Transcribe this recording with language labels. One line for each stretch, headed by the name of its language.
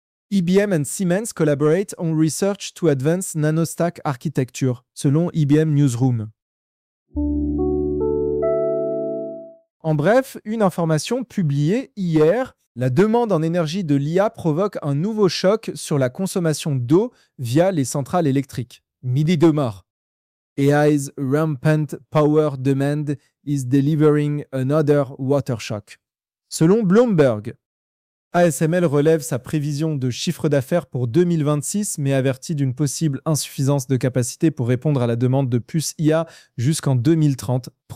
English: IBM and Siemens collaborate on research to advance nanostack architecture, selon IBM Newsroom.
French: En bref, une information publiée hier, la demande en énergie de l'IA provoque un nouveau choc sur la consommation d'eau via les centrales électriques. Midi demain.
English: AI's rampant power demand is delivering another water shock.
French: Selon Bloomberg, ASML relève sa prévision de chiffre d'affaires pour 2026, mais avertit d'une possible insuffisance de capacité pour répondre à la demande de puces IA jusqu'en 2030.